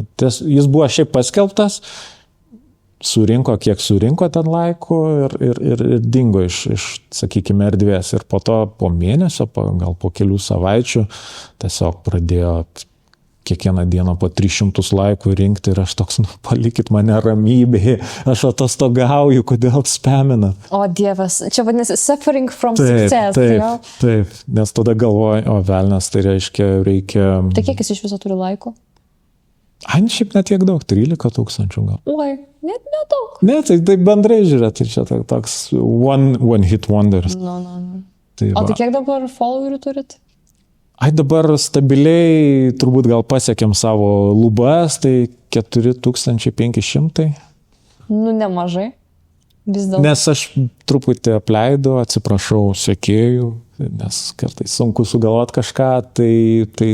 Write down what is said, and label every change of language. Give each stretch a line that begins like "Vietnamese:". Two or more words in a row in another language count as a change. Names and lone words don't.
Lithuanian: Jis buvo šiaip paskelbtas, surinko, kiek surinko ten laikų ir dingo iš, sakykime, erdvės. Ir po to, po mėnesio, gal po kelių savaičių, tiesiog pradėjo kiekvieną dieną po 300 laikų rinkti ir aš toks, palikit mane ramybėje, aš atostogauju, kodėl spamina. O Dievas, čia vadinasi
English: suffering from success.
Lithuanian: Taip, nes tada galvoju, o velnas, tai reikia... Tai kiek jis iš viso turi laiko? Šiaip net tiek daug, 13 000 gal. Oi, net nedaug. Ne, tai bendrai žiūrėt, tai čia toks
English: one hit wonders.
Lithuanian: No. Tai o tai kiek dabar followerių turit? Dabar stabiliai turbūt gal pasiekėm savo lubas, tai 4500. Nemažai. Vis dėlto. Nes aš truputį apleidau, atsiprašau sekėjų, nes kartais sunku sugalvoti kažką, tai...